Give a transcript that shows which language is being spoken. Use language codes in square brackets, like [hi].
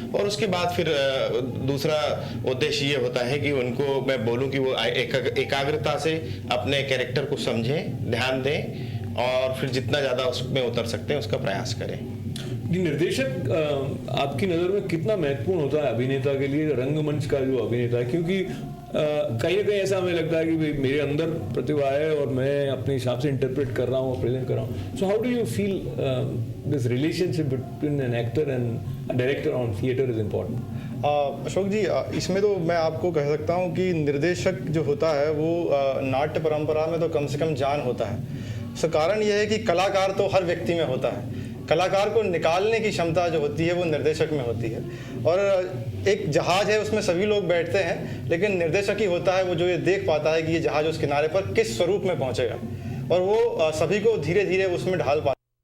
[hi] और उसके बाद फिर दूसरा उद्देश्य ये होता है कि उनको मैं बोलूँ कि वो एकाग्रता से अपने कैरेक्टर को समझें, ध्यान दें, और फिर जितना ज़्यादा उसमें उतर सकते हैं उसका प्रयास करें. निर्देशक आपकी नज़र में कितना महत्वपूर्ण होता है अभिनेता के लिए, रंगमंच का जो अभिनेता है? क्योंकि कहीं ना कहीं ऐसा हमें लगता है कि मेरे अंदर प्रतिभा है और मैं अपने हिसाब से इंटरप्रेट कर रहा हूँ और प्रेजेंट कर रहा हूँ. [en] So how do you feel this relationship between an actor and a director on theater is important. [hi] Ashok जी, इसमें तो मैं आपको कह सकता हूँ कि निर्देशक जो होता है वो नाट्य परंपरा में तो कम से कम जान होता है। उसका कारण यह है कि कलाकार तो हर व्यक्ति में होता है, कलाकार को निकालने की क्षमता जो होती है वो निर्देशक में होती है। और एक जहाज है, उसमें सभी लोग बैठते हैं, लेकिन निर्देशक ही होता है वो जो ये देख पाता है कि ये जहाज उस किनारे पर किस स्वरूप में पहुंचेगा, और वो सभी को धीरे धीरे उसमें ढाल पाता है।